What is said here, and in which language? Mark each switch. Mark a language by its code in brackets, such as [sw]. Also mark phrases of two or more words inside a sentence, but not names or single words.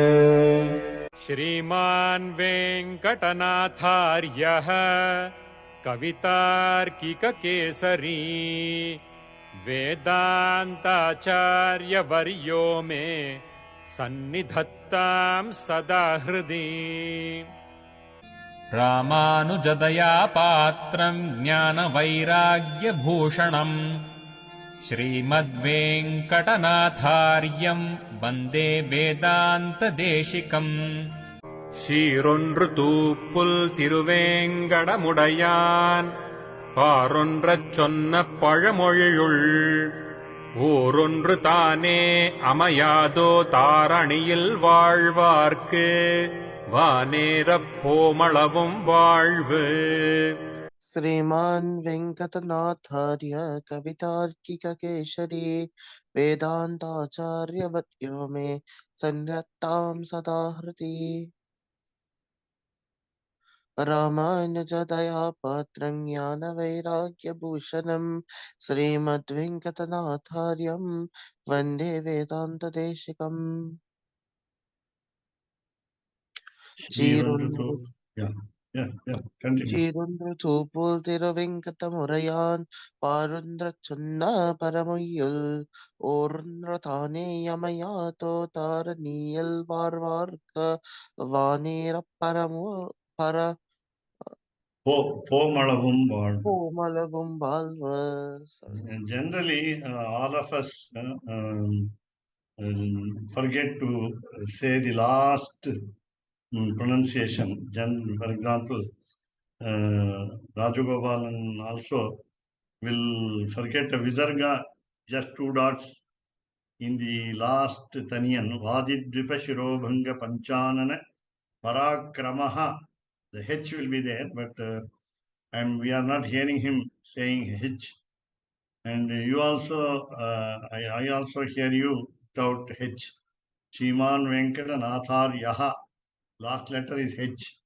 [sa] श्रीमान् वेङ्कटनाथार्यः कवितार्किककेसरी वेदान्ताचार्यवर्यो मे सन्निधत्तां सदा हृदि। रामानुजदया पात्रम् ज्ञानवैराग्यभूषणम् श्रीमद्वेङ्कटनाथार्यम् वन्दे वेदान्तदेशिकम्। [ta] சீரொன்று தூப்புல் திருவேங்கடமுடையான் பாரொன்றச் சொன்ன பழமொழியுள் ஊரொன்று தானே அமையாதோ தாரணியில் வாழ்வார்க்கு வானேரப் போமளவும் வாழ்வு. [sa] श्रीमान् वेङ्कटनाथार्य कवितार्किककेसरी वेदान्ताचार्यवर्यो मे सन्निधत्तां सदा हृदि। रामानुजदयापात्रं ज्ञानवैराग्यभूषणं श्रीमद्वेङ्कटनाथार्यं वन्दे वेदान्तदेशिकम्। [ta] சீரொன்று தூப்புல் திருவெங்கடமுடையான் பாரொன்றச் சொன்ன பரமொய்யுள் ஓரொன்று தானே அமையாதோ தாரணியில் வாழ்வார்க்க வானேரப் போமளவும் வாழ்வு. [en] Generally, all of us forget to say the last pronunciation. For example, Rajagopalan also will forget a visarga, just 2 dots in the last taniyan. [sa] वादिद्विप शिरोभङ्ग पञ्चानन पराक्रमः. [en] The H will be there, but and we are not hearing him saying H. And you also, I also hear you without H. [sa] श्रीमान् वेङ्कटनाथार्यः. [en] Last letter is H.